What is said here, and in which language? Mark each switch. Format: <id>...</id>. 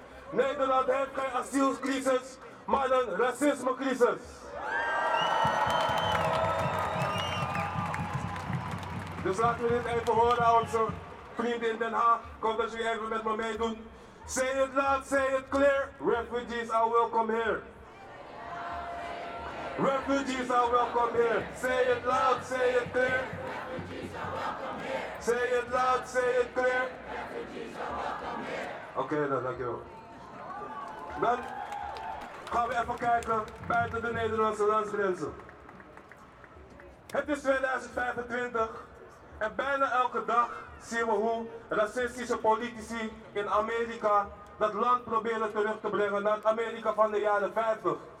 <nl>Nederland heeft geen asielcrisis, maar een racismecrisis. Dus laten we dit even horen aan onze vrienden in Den Haag. Komt dat jullie even met me meedoen.</nl> <en>Say it loud, say it clear. Refugees are welcome here. Refugees are welcome here. Say it loud, say it clear. Refugees are welcome here. Say it loud, say it clear. Refugees are welcome here.</en> <nl>Oké, okay, dan, dankjewel. Dan gaan we even kijken buiten de Nederlandse landsgrenzen. Het is 2025. En bijna elke dag zien we hoe racistische politici in Amerika dat land proberen terug te brengen naar het Amerika van de jaren 50.</nl>